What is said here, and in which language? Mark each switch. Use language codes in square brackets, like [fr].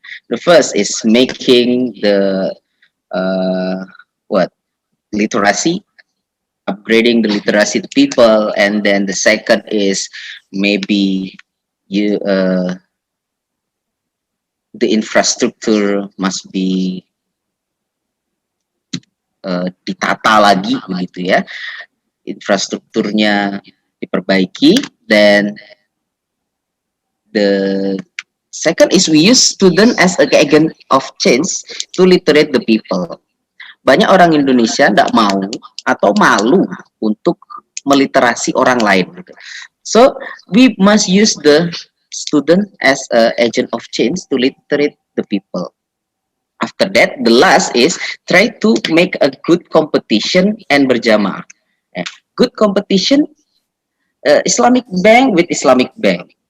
[en] The first is making the literacy, upgrading the literacy to people, and then the second is maybe the infrastructure must be [id] ditata lagi begitu ya, infrastrukturnya diperbaiki. [en] Then the second is we use student as a agent of change to literate the people. [id] Banyak orang Indonesia tidak mau atau malu untuk meliterasi orang lain. [en] So we must use the student as a agent of change to literate the people. After that, the last is try to make a good competition and berjamaah. Good competition, Islamic bank with Islamic bank.